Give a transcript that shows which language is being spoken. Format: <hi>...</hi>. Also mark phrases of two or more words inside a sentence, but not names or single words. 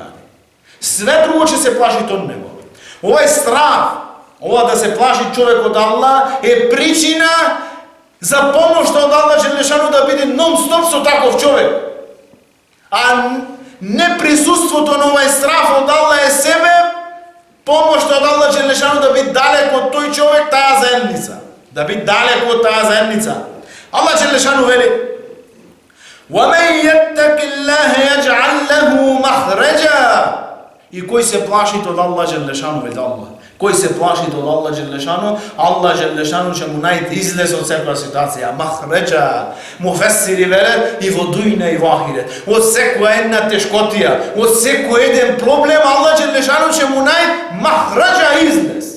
<mk>Све друго ќе се плаши од него. Овој страх, ова да се плаши човек од Аллах е причина за помошта од Аллах Джелешану да биде нон-стоп со таков човек. А неприсуството на овој страх од Аллах е себе помошта од Аллах Джелешану да биде далеко од тој човек, таа заедница. Да биде далеко од таа заедница. Аллах Джелешану вели:</mk> <ar>وَمَنْ يَتَّقِ اللَّهَ يَجْعَلْ لَهُ مَخْرَجًا.</ar> <mk>И кој се плаши од Аллах Джелешану, вели Аллах. Кој се плаши од Аллах Джелешану, Аллах Джелешану ќе му најде излез од секоја ситуација. Махреджа, муфесири велат и во дујна и во ахирет. Од секоја една тешкотија, од секој еден проблем, Аллах Джелешану ќе му најде махреджа излез.</mk>